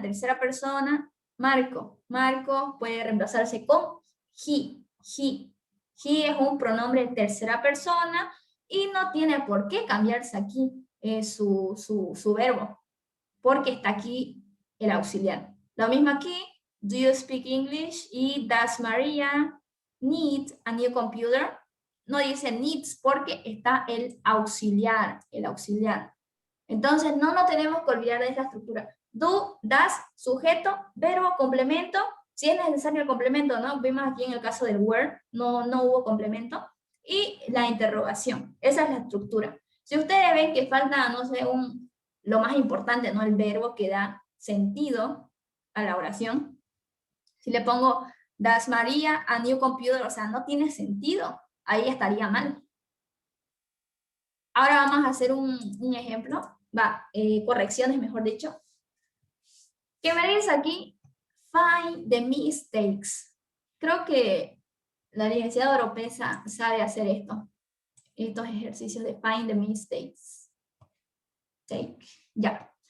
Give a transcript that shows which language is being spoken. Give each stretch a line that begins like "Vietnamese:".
Spanish: Tercera persona, Marco. Marco puede reemplazarse con he. He. He es un pronombre de tercera persona y no tiene por qué cambiarse aquí su verbo, porque está aquí el auxiliar.
English: Lo mismo aquí, do you speak English? Y does Maria need a new computer?
Spanish: No dice needs porque está el auxiliar, Entonces no nos tenemos que olvidar de esta estructura. Do, does, sujeto, verbo, complemento. Si es necesario el complemento, ¿no? Vimos aquí en el caso del where, no hubo complemento. Y la interrogación, esa es la estructura. Si ustedes ven que falta, no sé, lo más importante, ¿no? El verbo que da sentido a la oración.
English: Si le pongo, does Maria a new computer?
Spanish: O sea, no tiene sentido. Ahí estaría mal. Ahora vamos a hacer un ejemplo. Correcciones, mejor dicho. ¿Qué me dice aquí? Find the mistakes. Creo que la licenciada Oropesa sabe hacer estos ejercicios de find the mistakes. Take. Ya.